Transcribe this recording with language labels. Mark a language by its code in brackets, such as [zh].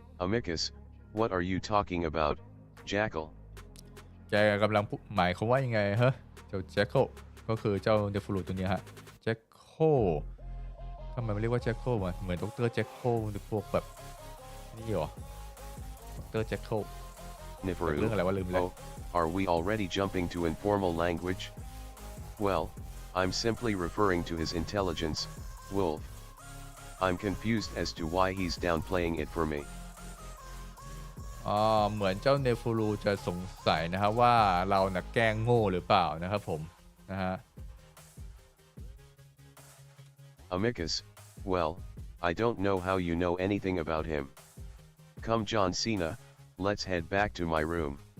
[en] Amicus, what are you talking about, Jackal? [th] แกกำลังหมายความว่ายังไงฮะเจ้าแจ็คโคก็คือเจ้าเดฟลูตัวนี้ฮะแจ็คโคทำไมมันเรียกว่าแจ็คโควะเหมือนดรแจ็คโคหรือพวกแบบนี่หรอดรแจ็คโค [en] Neferu, [th] เรื่องอะไรวะลืมแล้ว [en] oh, are we already jumping to informal language? Well, I'm simply referring to his intelligence, Wolf. I'm confused as to why he's downplaying it for me. [th] เหมือนเจ้าเนฟูรูจะสงสัยนะครับว่าเราน่ะแกล้งโง่หรือเปล่านะครับผมนะฮะ [en] Amicus, well, I don't know how you know anything about him. Come John Cena, let's head back to my room.